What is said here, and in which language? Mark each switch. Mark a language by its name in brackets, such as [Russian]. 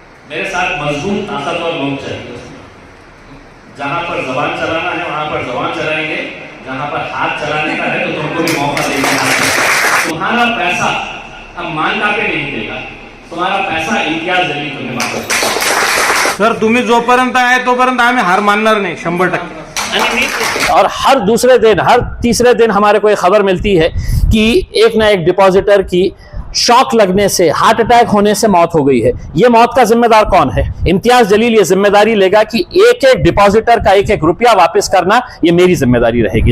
[Hindi] मेरे साथ मजबूत ताकतवर लोग चाहिए। जहां पर जबान चलाना है वहां पर जबान चलाएंगे, जहां पर हाथ चलाने का है तो तुमको भी मौका देंगे। तुम्हारा पैसा अब मानता पे नहीं देगा, तुम्हारा पैसा इम्तियाज अली तुम्हें वापस देगा। [Marathi] सर, तुम्ही जोपर्यंत आहे तोपर्यंत आम्ही हार मानणार नाही, 100%। [Hindi] और हर दूसरे दिन, हर तीसरे दिन हमारे को एक खबर मिलती है कि एक ना एक डिपॉजिटर की शॉक लगने से, हार्ट अटैक होने से मौत हो गई है। ये मौत का जिम्मेदार कौन है? इम्तियाज जलील ये जिम्मेदारी लेगा कि एक एक डिपॉजिटर का एक एक रुपया वापस करना ये मेरी जिम्मेदारी रहेगी।